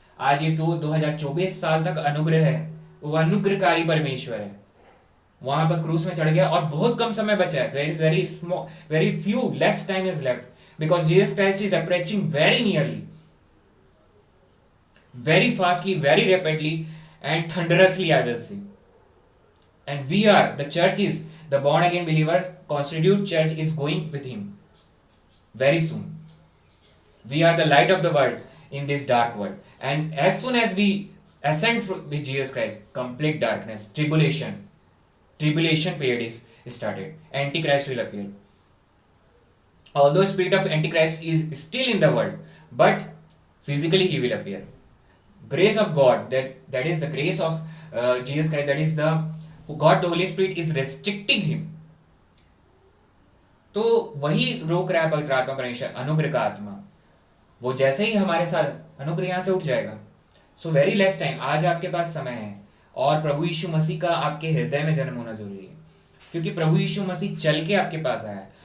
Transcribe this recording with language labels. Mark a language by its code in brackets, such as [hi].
[hi] आज ये 2024 साल तक अनुग्रह है, वो अनुग्रहकारी परमेश्वर है। वहां पर क्रूस में चढ़ गया और बहुत कम समय बचा है। [en] There is very small, very few less time is left because Jesus Christ is approaching very nearly, very fastly, very rapidly, and thunderously, I will say. And we are, the church is, the born again believer, constitute church is going with him very soon. We are the light of the world in this dark world. And as soon as we ascend with Jesus Christ, complete darkness, tribulation period is started. Antichrist will appear. Although spirit of Antichrist is still in the world, but physically he will appear. Grace of God, that is the grace of Jesus Christ, that is the God, the Holy Spirit is restricting him. [hi] तो वही रोक रहा है पवित्र आत्मा परमेश्वर, अनुग्रह का आत्मा। वो जैसे ही हमारे साथ अनुग्रह यहां से उठ जाएगा। [en] so very less time, [hi] आज आपके पास समय है और प्रभु यीशु मसीह का आपके हृदय में जन्म होना जरूरी है, क्योंकि प्रभु यीशु मसीह चल के आपके पास आया है।